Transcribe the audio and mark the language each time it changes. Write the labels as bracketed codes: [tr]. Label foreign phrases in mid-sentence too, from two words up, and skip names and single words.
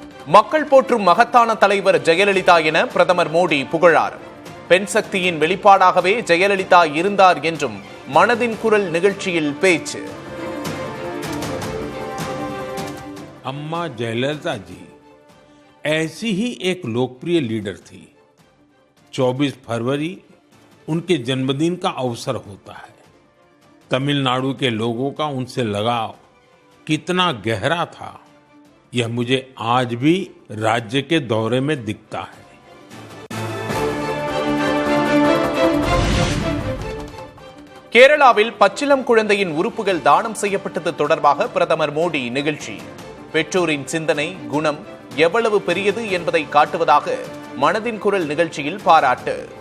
[ta] மக்கள் போற்றும் மகத்தான தலைவர் ஜெயலலிதா என பிரதமர் மோடி புகழார். பெண் சக்தியின் வெளிப்பாடாகவே ஜெயலலிதா இருந்தார் என்றும் மனதின் குரல் நிகழ்ச்சியில் பேச்சு. [hi] अम्मा जयललिता जी ऐसी ही एक लोकप्रिय लीडर थी। 24 फरवरी उनके जन्मदिन का अवसर होता है। तमिलनाडु के लोगों का उनसे लगाव कितना गहरा था, यह मुझे आज भी राज्य के दौरे में दिखता है। [ta] கேரளாவில் பச்சிளம் குழந்தையின் உறுப்புகள் தானம் செய்யப்பட்டது தொடர்பாக பிரதமர் மோடி நிகழ்ச்சி. பெற்றோரின் சிந்தனை குணம் எவ்வளவு பெரியது என்பதை காட்டுவதாக மனதின் குரல் நிகழ்ச்சியில் பாராட்டு.